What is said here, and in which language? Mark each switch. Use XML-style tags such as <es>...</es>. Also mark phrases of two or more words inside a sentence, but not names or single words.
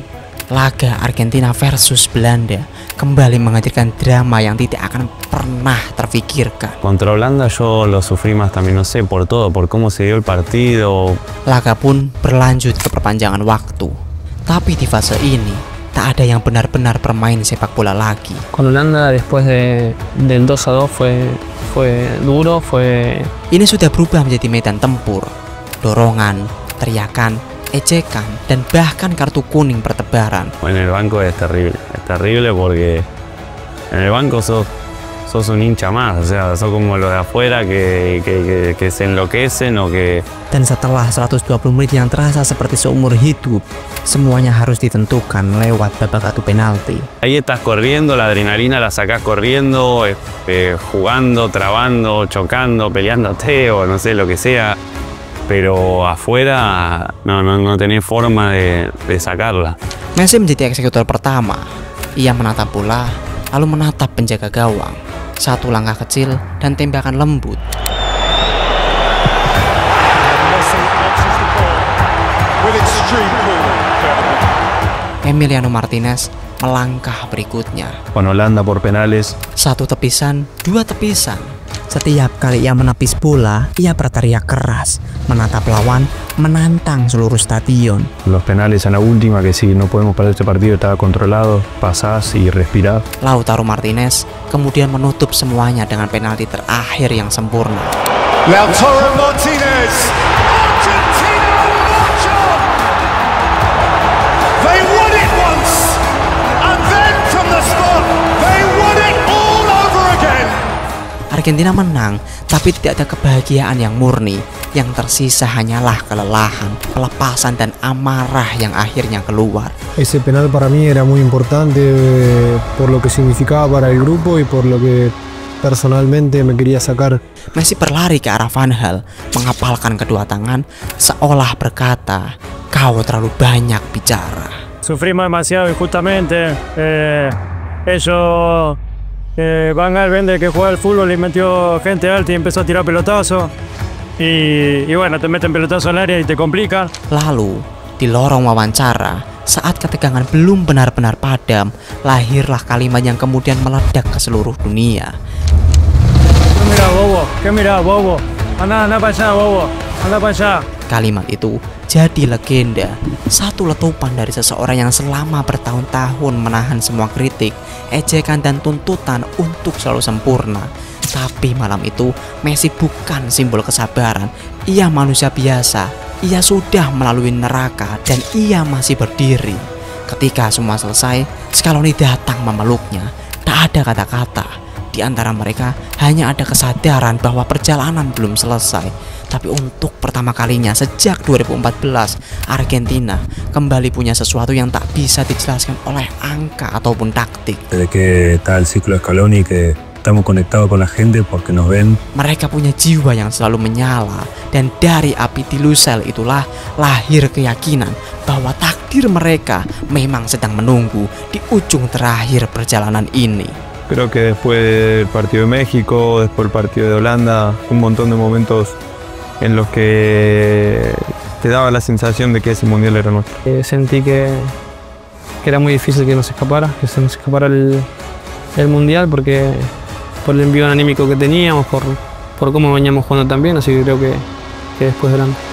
<id>Laga Argentina versus Belanda kembali menghadirkan drama yang tidak akan pernah terfikirkan.</id> <es>Contra Holanda yo lo sufrí más también, no sé, por todo, por cómo se dio el partido.</es> <id>Laga pun berlanjut ke perpanjangan waktu. Tapi di fase ini, tak ada yang benar-benar bermain sepak bola lagi.</id> <es>Con Holanda después del 2-2 fue duro,</es> <id>Ini sudah berubah menjadi medan tempur. Dorongan, teriakan, ejekan, dan bahkan kartu kuning bertebaran.</id> <es>En el banco es terrible porque en el banco sos un hincha más, o sea, sos como los de afuera que se enloquecen o que...</es> <id>Dan setelah 120 menit yang terasa seperti seumur hidup, semuanya harus ditentukan lewat babak adu penalti.</id> <es>Ahí estás corriendo, la adrenalina la sacás corriendo, jugando, trabando, chocando, peleándote o no sé, lo que sea. Pero afuera no tenés forma de sacarla.</es> <id>Messi menjadi eksekutor pertama. Ia menatap bola, lalu menatap penjaga gawang. Satu langkah kecil dan tembakan lembut. Emiliano Martinez melangkah berikutnya.</id> <es>Con Holanda por penales.</es> <id>1 tepisan, 2 tepisan. Setiap kali ia menepis bola, ia berteriak keras, menatap lawan, menantang seluruh stadion.</id> <es>Los penales en la última, que si no podemos perder este partido, estaba controlado, pasás y respirás.</es> <id>Lautaro Martinez kemudian menutup semuanya dengan penalti terakhir yang sempurna.</id> <en>Lautaro Martinez, Argentina march on! They won it once, and then from the spot, they won it all over again.</en> <id>Argentina menang, tapi tidak ada kebahagiaan yang murni. Yang tersisa hanyalah kelelahan, kelepasan, dan amarah yang akhirnya keluar.</id> <es>Ese penal para mí era muy importante por lo que significaba para el grupo y por lo que personalmente me quería sacar.</es> <id>Messi berlari ke arah Van Gaal, mengepalkan kedua tangan, seolah berkata, "Kau terlalu banyak bicara."</id> <es>Sufrimos demasiado injustamente. Ellos, Van Gaal vende que juega al fútbol y metió gente alta y empezó a tirar pelotazos. Y bueno, te meten pelotazo al área y te complica.</es> <id>Lalu, di lorong wawancara, saat ketegangan belum benar-benar padam, lahirlah kalimat yang kemudian meledak ke seluruh dunia.</id> <es>¿Qué mira, bobo? Anda para allá, bobo. Anda para allá.</es> <id>Kalimat itu jadi legenda, satu letupan dari seseorang yang selama bertahun-tahun menahan semua kritik, ejekan, dan tuntutan untuk selalu sempurna. Tapi malam itu, Messi bukan simbol kesabaran. Ia manusia biasa. Ia sudah melalui neraka dan ia masih berdiri. Ketika semua selesai, Scaloni datang memeluknya. Tak ada kata-kata. Di antara mereka hanya ada kesadaran bahwa perjalanan belum selesai. Tapi untuk pertama kalinya sejak 2014, Argentina kembali punya sesuatu yang tak bisa dijelaskan oleh angka ataupun taktik.</id> <es>Desde que está el ciclo Scaloni que estamos conectados con la gente porque nos ven.</es> <id>Mereka punya jiwa yang selalu menyala, dan dari api di Lusail itulah lahir keyakinan bahwa takdir mereka memang sedang menunggu di ujung terakhir perjalanan ini.</id> <es>Creo que después del partido de México, después del partido de Holanda, un montón de momentos en los que te daba la sensación de que ese mundial era nuestro. Sentí que era muy difícil que nos escapara, el mundial porque por el envío anímico que teníamos, por cómo veníamos jugando también, así que creo que después delante.</es>